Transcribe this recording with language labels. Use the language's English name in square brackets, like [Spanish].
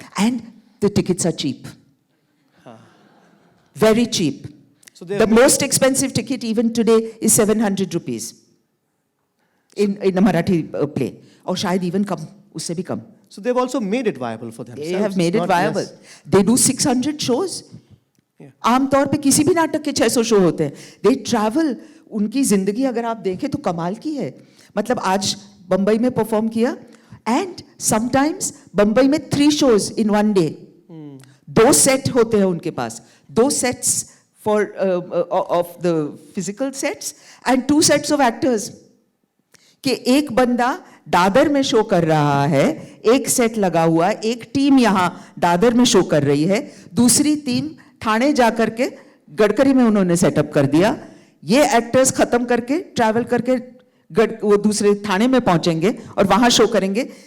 [English] And the tickets are cheap. Very cheap. So they The most expensive ticket even today is 700 rupees in a Marathi play. [Hindi] Or shayad even kam, usse bhi kam. [English] So they've also made it viable for themselves. They have made it not viable. less. They do 600 shows. Yeah. [Hindi] आम तौर पे किसी भी नाटक के 600 show होते हैं. [English] They travel. [Hindi] उनकी जिंदगी अगर आप देखें तो कमाल की है. मतलब आज बंबई में परफॉर्म किया, [English] and sometimes [Hindi] बंबई में [English] 3 shows in one day. [Hindi] 2 set होते हैं उनके पास. [English] 2 sets for of the physical sets and 2 sets of actors. [Hindi] कि एक बंदा दादर में शो कर रहा है, एक सेट लगा हुआ, एक टीम यहाँ दादर में शो कर रही है, दूसरी टीम ठाणे जाकर के गडकरी में उन्होंने सेटअप कर दिया. ये एक्टर्स खत्म करके ट्रैवल करके वो दूसरे थाने में पहुंचेंगे और वहां शो करेंगे.